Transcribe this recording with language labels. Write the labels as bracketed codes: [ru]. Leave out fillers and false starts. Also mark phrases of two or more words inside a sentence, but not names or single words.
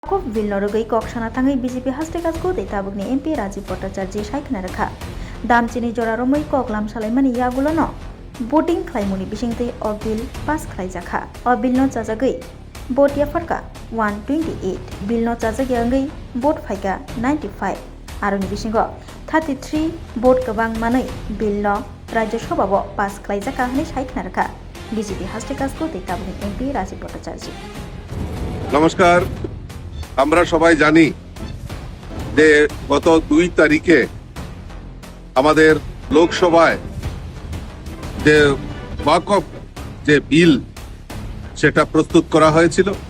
[trp] Kop Vilnorogui Kokshanathangai BJP Hastekasku de Tabugni MP Rajiv Bhattacharya Saikna Rakha Damchini Joraromoi Koklam Salaimani Yagulono Voting Klaimuni Bishingte or [en] Bill Pass [trp] Klaijaka or Bill no Chazagui Vote Yafarka 128 Bill no Chazagangai Vote Faika 95 Aroni Bishingo 33 Vote Kabang Manai Bill no Rajya Shobabo Pass Klaijaka Hani Saikna Rakha BJP Hastekasku de Tabugni MP Rajiv Bhattacharya [bn] নমস্কার আমরা সবাই জানি যে গত 2 তারিখে আমাদের লোকসভায় যে ওয়াকফ যে বিল সেটা প্রস্তুত করা হয়েছিল